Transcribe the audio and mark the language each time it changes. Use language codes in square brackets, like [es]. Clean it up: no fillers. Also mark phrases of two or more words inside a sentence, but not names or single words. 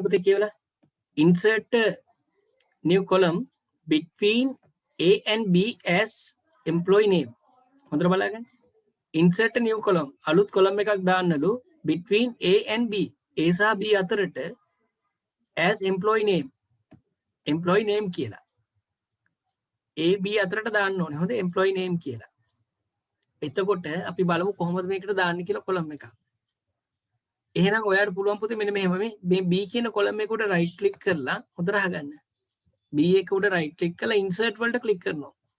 [si] පුතේ කියවලා [en] insert new column between A and B as employee name. [si] හොඳට බලන්න. [en] insert new column [si] අලුත් column එකක් දාන්නලු [en] between A and B [si] A සහ B අතරට [en] as employee name. employee name [si] කියලා. A B අතරට දාන්න ඕනේ. හොඳ [en] employee name [si] කියලා. එතකොට අපි බලමු කොහොමද මේකට දාන්න කියලා column එකක්. එහෙනම් ඔයාලට පුළුවන් පුතේ මෙන්න මෙහෙම මේ B කියන column එක උඩ [en] right click [si] කරලා හොඳට අහගන්න. B එක උඩ [en] right click [si] කරලා insert වලට click කරනවා.